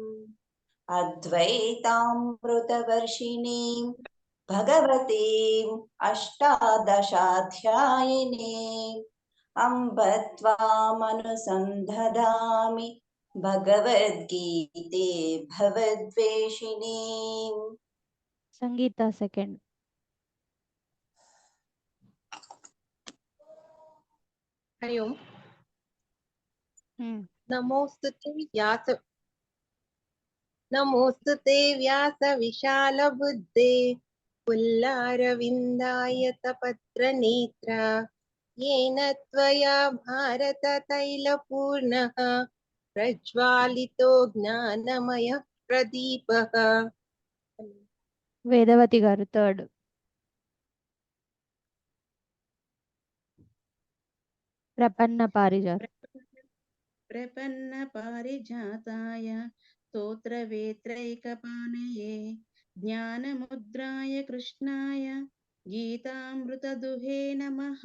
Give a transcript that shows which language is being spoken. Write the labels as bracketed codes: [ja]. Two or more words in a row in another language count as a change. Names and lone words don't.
[sa] अद्वैतामृतवर्षिणीं भगवतीम् अष्टादशाध्यायिनीम् अम्ब त्वामनुसन्धदामि भगवद्गीते भवद्वेषिणीम्. [te] సంగీత సెకండ్. హరి ఓం. [sa] నమోస్తుతే వ్యాస విశాల బుద్ధే పుల్లారవిందాయతపత్ర నేత్ర येन त्वया भारत तैलपूर्णः प्रज्वालितो ज्ञानमयः प्रदीपः. [te] వేదవతి గారు థర్డ్. ప్రపన్న [sa] పారిజాతాయ స్తోత్రవేత్రైకపాణయే జ్ఞానముద్రాయ కృష్ణాయ గీతామృతదుహే నమః.